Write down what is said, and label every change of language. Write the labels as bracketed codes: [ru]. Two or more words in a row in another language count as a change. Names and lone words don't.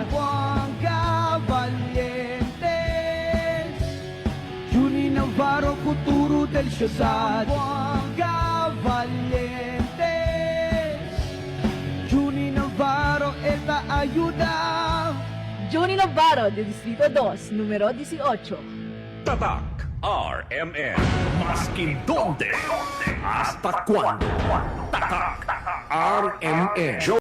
[cbk] Zamboanga valiente, Junín Navarro, futuro del ciudad. Zamboanga valiente, Junín Navarro, esta ayuda. Johnny Navarro, de Distrito 2, número 18. [tl] Tatak RMN. [cbk] Maskin donde, hasta cuándo. [tl] Tatak RMN.